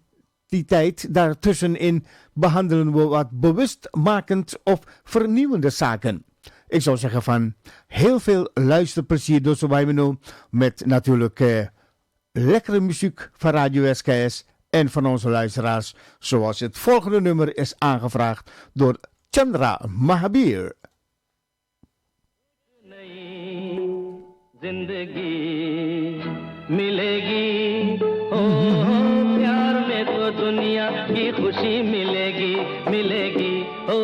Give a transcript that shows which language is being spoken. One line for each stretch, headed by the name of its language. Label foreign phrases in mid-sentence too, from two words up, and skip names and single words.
Dutch: Die tijd daartussenin behandelen we wat bewustmakend of vernieuwende zaken. Ik zou zeggen van heel veel luisterplezier dus wij doen met natuurlijk lekkere muziek van Radio SKS en van onze luisteraars. Zoals het volgende nummer is aangevraagd door Chandra Mahabir.
Hindi: दुनिया की खुशी मिलेगी मिलेगी हो